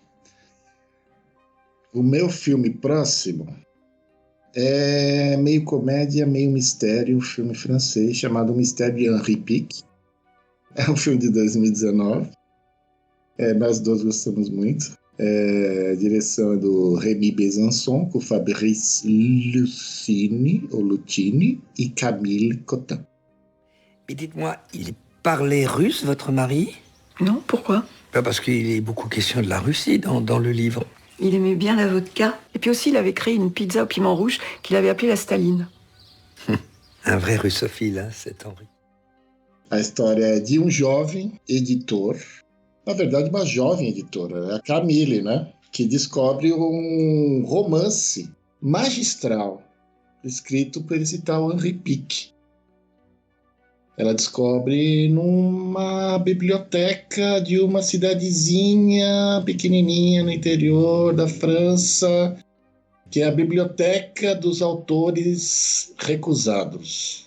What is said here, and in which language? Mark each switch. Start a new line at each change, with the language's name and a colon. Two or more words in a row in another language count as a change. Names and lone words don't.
Portuguese: O meu filme próximo é meio comédia, meio mistério, um filme francês chamado Mistério de Henri Pic. É um filme de 2019. Nós dois gostamos muito. Direção do Rémi Besançon, com Fabrice Lucchini e Camille Cotin.
French: Mais dites-moi, il parlait russe, votre mari? Non, pourquoi? Parce qu'il est beaucoup question de la Russie dans le livre. Il aimait bien la vodka. Et puis aussi, il avait créé une pizza au piment rouge qu'il avait appelée la Staline. Un vrai russophile, hein, cet Henri.
Portuguese: A história é de um jovem editor, na verdade uma jovem editora, a Camille, né? Que descobre um romance magistral escrito por esse tal Henri Pic. Ela descobre numa biblioteca de uma cidadezinha pequenininha no interior da França, que é a Biblioteca dos Autores Recusados.